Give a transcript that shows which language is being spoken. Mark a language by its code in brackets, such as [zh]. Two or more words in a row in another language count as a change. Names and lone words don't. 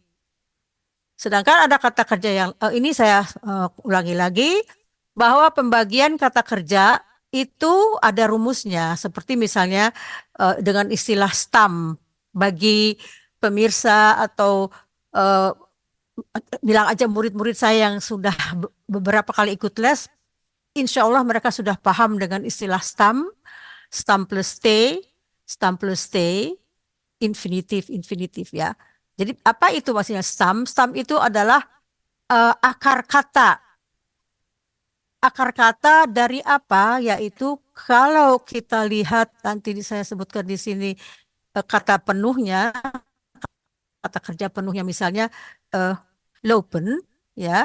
[id] Sedangkan ada kata kerja yang ini saya ulangi lagi bahwa pembagian kata kerja itu ada rumusnya, seperti misalnya dengan istilah stam bagi pemirsa atau eh, bilang aja murid-murid saya yang sudah beberapa kali ikut les, [ar] إن شاء الله [id] mereka sudah paham dengan istilah stam, stam plus T, stam plus T, infinitif, infinitif ya. Jadi apa itu maksudnya stam? Stam itu adalah akar kata. Akar kata dari apa? Yaitu kalau kita lihat nanti saya sebutkan di sini kata penuhnya, kata kerja penuhnya misalnya eh, lopen ya.